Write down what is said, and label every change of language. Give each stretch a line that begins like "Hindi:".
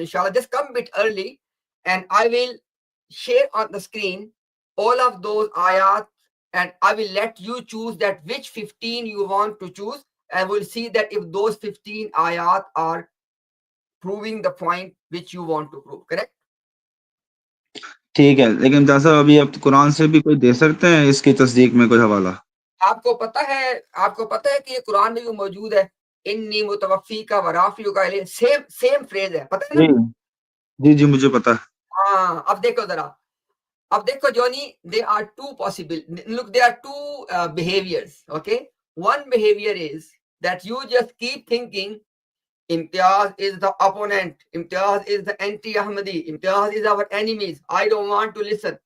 English: Inshallah, just come a bit early, and I will share on the screen all of those ayat, and I will let you choose that which 15 you want to choose, and we'll see that if those 15 ayat are proving the point which you want to prove. Correct?
Hindi: ठीक है लेकिन इम्तियाज साहब अभी आप कुरान से भी कोई दे सकते हैं इसकी तस्दीक में कोई हवाला आपको पता है कि ये कुरान में भी मौजूद है.
Arabic: इन्नी मुतवफ़्फ़ीका व राफ़ियुका इलैहि,
Hindi: सेम फ्रेज है, पता है ना? जी जी मुझे पता है हाँ, अब देखो जरा. अब देखो Johnny,
English: there are two possible. Look, there are two behaviors. Okay, one behavior is that you just keep thinking Imtiaz is the opponent, Imtiaz is the anti-Ahmadi, Imtiaz is our enemies, I don't want to listen.